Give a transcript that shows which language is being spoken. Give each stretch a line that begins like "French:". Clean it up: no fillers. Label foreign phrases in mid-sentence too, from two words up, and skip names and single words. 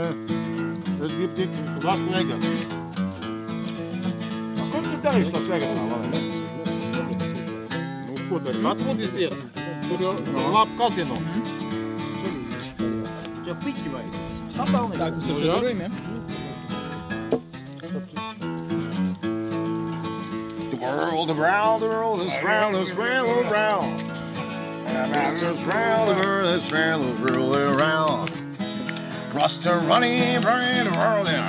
Latvian: Es gribu tikt uz Las Vegas. Kur tu darīsi Las Vegasā, Valērija? Nu, ko dari? Atvodies? Tur jau labi kazino. Jau piķi vajag. Sapelnīsi. Nu, jā.
English: The world around, the world is round, it's round around. It's round, the world is round, around. Rasta running, running the world there.